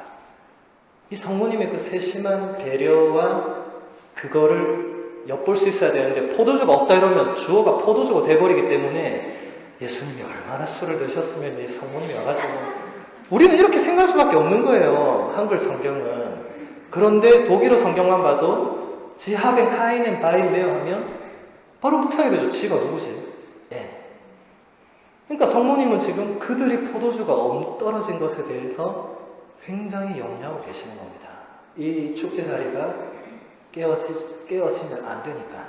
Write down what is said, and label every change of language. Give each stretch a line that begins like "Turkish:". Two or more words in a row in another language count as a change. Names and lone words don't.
Korean: 이 성모님의 그 세심한 배려와 그거를 엿볼 수 있어야 되는데 포도주가 없다 이러면 주어가 포도주가 돼버리기 때문에 예수님이 얼마나 술을 드셨으면 이 성모님이 와가지고 우리는 이렇게 생각할 수밖에 없는 거예요. 한글 성경은. 그런데 독일어 성경만 봐도
German: Sie haben keinen Wein mehr
Korean: 하면 바로 묵상이 되죠. 지가 누구지? 그러니까 성모님은 지금 그들이 포도주가 떨어진 것에 대해서 굉장히 염려하고 계시는 겁니다. 이 축제 자리가 깨어지면 안 되니까.